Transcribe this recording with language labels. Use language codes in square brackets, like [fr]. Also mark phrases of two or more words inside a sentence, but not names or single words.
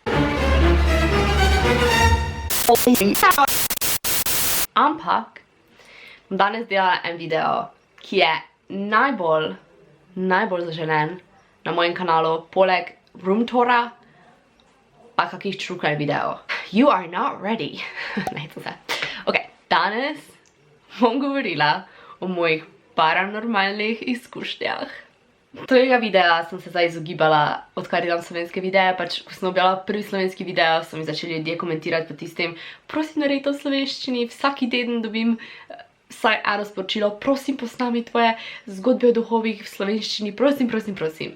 [sl] Ampak bom danes delala en video, ki je najbolj zaželen na mojem kanalu, poleg [en] room toura [sl] pa kakih [en] true crime [sl] video. [en] You are not ready. [sl] Ok, danes bom govorila o mojih paranormalnih izkušnjah. Tega videa sem se zdaj izogibala, odkar delam slovenske videe, pač ko sem objavila prvi slovenski video, so mi začeli ljudje komentirati po tistem, prosim naredite v slovenščini, vsaki teden dobim vsaj eno sporočilo, prosim posnami tvoje zgodbe o duhovih v slovenščini, prosim.